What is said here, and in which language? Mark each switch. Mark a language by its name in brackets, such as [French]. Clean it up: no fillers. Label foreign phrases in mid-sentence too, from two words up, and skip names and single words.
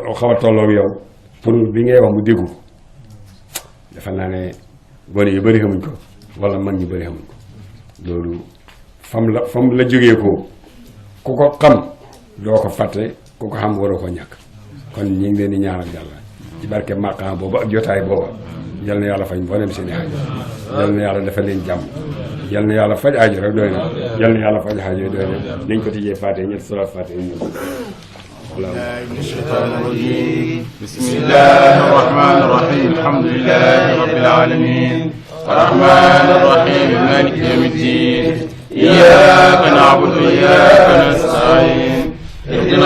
[Wolof] xaw a tolloog yow pour bi ngay wax mu déggu ko dafa naa ne gone yu bëri xamuñ ko wala mag ñu bëri xamuñ ko loolu fam la jógee ko ku ko xam doo ko fàtte ku ko xam waroo ko ñàkk kon ñu ngi leen di ñaanal yàlla ci barke maqaam booba ak jotaay booba yal na yàlla faj mboolem seen i aajo yal na yàlla dafa leen jàmm yal na yàlla faj aajo rek doy na yal na yàlla faj aajo doy na nañ ko tijjee fàtte ñetti salaat fàtte ñu [Arabic] من الشيطان الرجيم بسم الله الرحمن الرحيم الحمد لله رب العالمين الرحمن الرحيم مالك يوم الدين إياك نعبد وإياك نستعين اهدنا